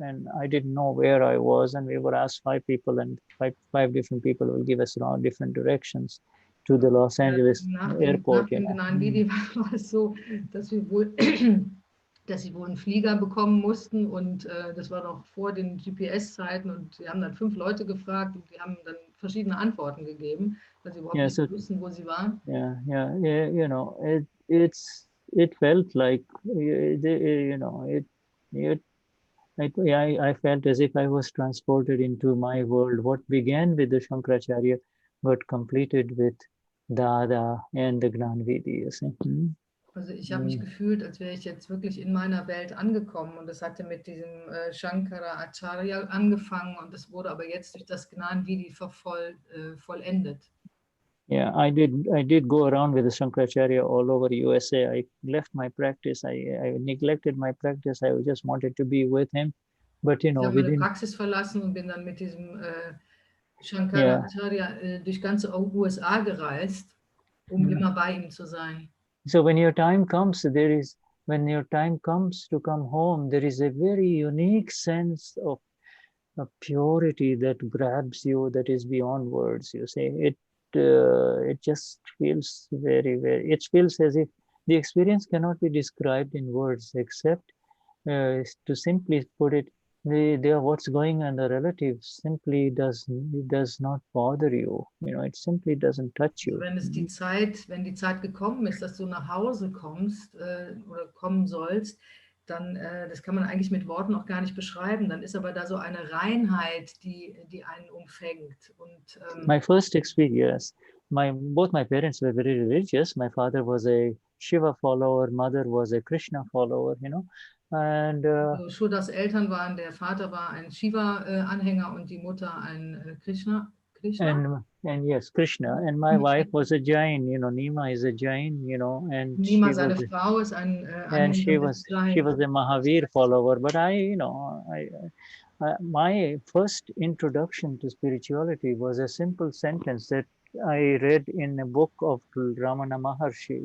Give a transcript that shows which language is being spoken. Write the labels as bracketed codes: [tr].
[en] And I didn't know where I was, and we were asked 5 people, and five different people will give us around different directions to the Los Angeles airport. [de] Nach dem Gnan Vidhi war es so, dass sie wohl einen Flieger bekommen mussten, und das war noch vor den GPS-Zeiten, und wir haben dann 5 Leute gefragt, und die haben dann verschiedene Antworten gegeben, weil sie überhaupt nicht wussten, wo sie waren. [en] Yeah, you know, it felt like, you know, I felt as if I was transported into my world. What began with the Shankaracharya, but completed with Dada and the Gnan Vidhi, you see. [de] Also ich habe mich gefühlt, als wäre ich jetzt wirklich in meiner Welt angekommen, und das hatte mit diesem Shankara Acharya angefangen, und das wurde aber jetzt durch das Gnan Vidhi vollendet. [en] Yeah, I did go around with the Shankaracharya all over USA. I left my practice. I neglected my practice. I just wanted to be with him, but you know, [de] ich habe meine Praxis verlassen und bin dann mit diesem Shankaracharya durch ganze USA gereist, immer bei ihm zu sein. [en] So when your time comes, when your time comes to come home, there is a very unique sense of purity that grabs you, that is beyond words. You say it just feels very. It feels as if the experience cannot be described in words, except to simply put it, what's going on the relative simply does not bother you. You know, it simply doesn't touch you. [de] Also wenn die Zeit gekommen ist, dass du nach Hause kommst oder kommen sollst, dann, das kann man eigentlich mit Worten auch gar nicht beschreiben. Dann ist aber da so eine Reinheit, die einen umfängt. Und, [en] my first experience, both my parents were very religious. My father was a Shiva follower, mother was a Krishna follower, you know. And [de] Shuddhas Eltern waren, der Vater war ein Shiva-Anhänger und die Mutter ein Krishna. [en] And yes, Krishna. And my wife was a Jain, you know, Nima is a Jain, you know, and [de] Nima, seine Frau, ist ein [en] and she was a Mahavir follower. But my first introduction to spirituality was a simple sentence that I read in a book of Ramana Maharshi.